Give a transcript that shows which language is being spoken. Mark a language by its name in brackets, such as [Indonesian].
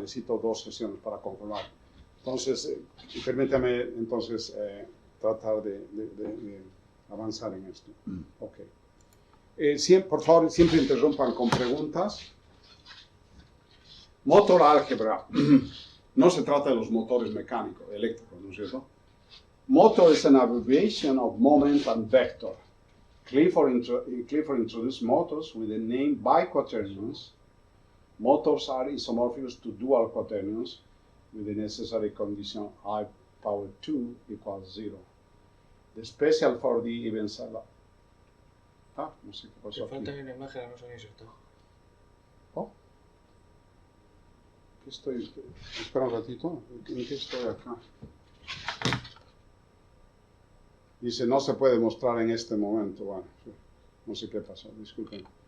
[Spanish] Necesito 2 sesiones para conformar. Entonces, permítame entonces tratar de avanzar en esto. Ok. Por favor, siempre interrumpan con preguntas. Motor álgebra. No se trata de los motores mecánicos, eléctricos, ¿no es cierto? [English] Motor is an abbreviation of moment and vector. Clifford introduced motors with the name biquaternions. Motors are isomorphous to dual quaternions with the necessary condition I power 2 equals 0. The special for the events are... [Spanish] no sé qué pasó aquí. Falta una imagen, no se han insertado. Oh. ¿Qué estoy? Espera un ratito. ¿En qué estoy acá? Dice, no se puede mostrar en este momento. Bueno, no sé qué pasó, disculpen.